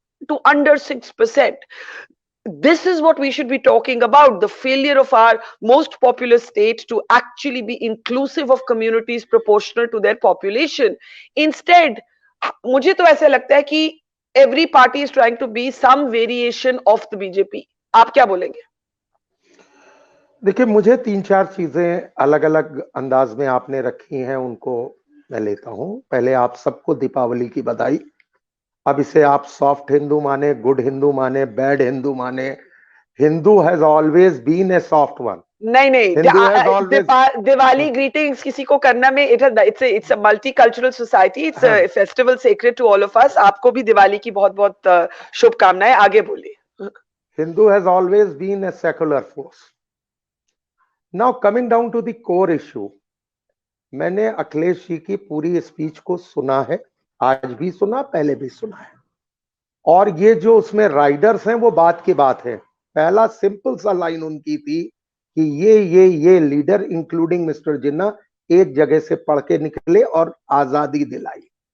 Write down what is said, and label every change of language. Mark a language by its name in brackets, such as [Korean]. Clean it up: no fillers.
[English] To under 6%. This is what we should be talking about, the failure of our most populous state to actually be inclusive of communities proportional to their population. Instead, [Hindi] मुझे तो ऐसा लगता है कि [English] every party is trying to be some variation of the BJP. [Hindi] आप क्या बोलेंगे? देखिए, मुझे 3-4 चीजें अलग अलग अंदाज में आपने रखी हैं, उनको मैं लेता हूं. पहले आप सबको दीपावली की बधाई. अब इसे आप सॉफ्ट हिंदू माने, गुड हिंदू माने, बैड हिंदू माने, [English] Hindu has always been a soft one. [Hindi] नहीं, दिवाली ग्रीटिंग्स किसी को करना में [English] it's a multicultural society. It's a festival sacred to all of us. [Hindi] आपको भी दिवाली की बहुत बहुत शुभकामनाएं. आगे बोलिए. [English] Hindu has always been a secular force. Now coming down to the core issue, [Hindi] मैंने अखिलेश जी की पूरी स्पीच को सुना है, आज भी सुना, पहले भी सुना है। और ये जो उसमें राइडर्स हैं वो बात की बात है। पहला सिंपल सा लाइन उनकी थी कि ये लीडर इंक्लूडिंग मिस्टर जिन्ना एक जगह से पढ़ के निकले और आजादी दिलाई।